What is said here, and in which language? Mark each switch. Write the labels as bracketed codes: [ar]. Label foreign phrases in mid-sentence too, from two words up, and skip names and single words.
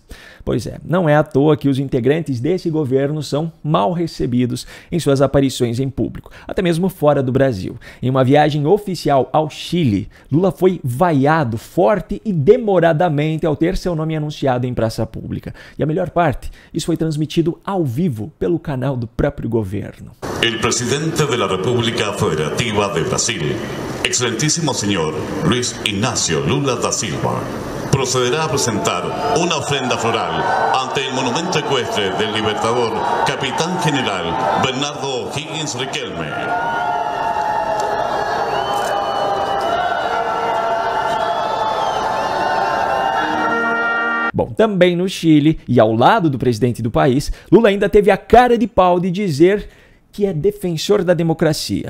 [pt] Pois é, não é à toa que os integrantes desse governo são mal recebidos em suas aparições em público, até mesmo fora do Brasil. Em uma viagem oficial ao Chile, Lula foi vaiado forte e demoradamente ao ter seu nome anunciado em praça pública. E a melhor parte, isso foi transmitido ao vivo pelo canal do próprio governo. [es] El presidente de la República Federativa de Brasil, excelentísimo señor Luis Ignacio Lula da Silva, procederá a apresentar una ofrenda floral ante el monumento ecuestre del libertador Capitán General Bernardo O'Higgins Riquelme. [pt] Bom, também no Chile e ao lado do presidente do país, Lula ainda teve a cara de pau de dizer que é defensor da democracia.